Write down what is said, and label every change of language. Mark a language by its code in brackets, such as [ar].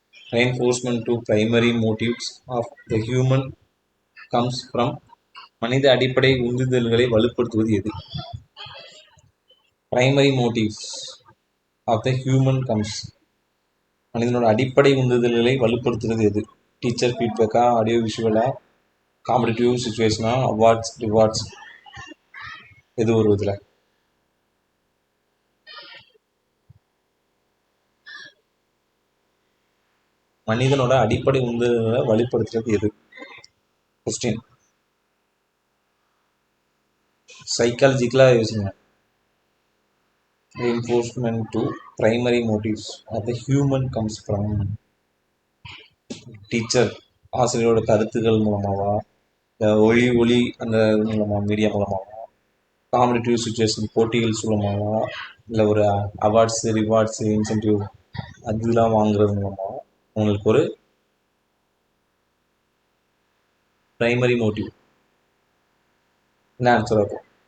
[en] Reinforcement to primary motives of the human comes from. [ta] மனித அடிப்படை உந்துதல்களை வலுப்படுத்துவது எது? [en] Primary motives of the human comes. [ta] மனிதனோட அடிப்படை உந்துதல்களை வலுப்படுத்துறது எது? Teacher ஃபீட்பேக்கா, audio விஷுவலா, competitive சுச்சுவேஷனா, awards rewards, எது ஒரு இதில்? மனிதனோட அடிப்படை உந்துதல்களை வலுப்படுத்துறது எது? கொஸ்டின் சைக்காலஜிக்கலாக யோசிங்க. [en] Reinforcement to primary motives of the human comes from. [ta] Teacher ஆசிரியரோட கருத்துக்கள் மூலமாவா, இல்லை ஒளி அந்த மூலமாக மீடியா மூலமாவா, காம்படிட்டிவ் சுச்சுவேஷன் போட்டிகள் மூலமாவா, இல்லை ஒரு அவார்ட்ஸ் ரிவார்ட்ஸ் இன்சென்டிவ் அதெல்லாம் வாங்குறது மூலமாவா உங்களுக்கு ஒரு பிரைமரி மோட்டிவ் என்ன ஆன்சர் இருக்கும்?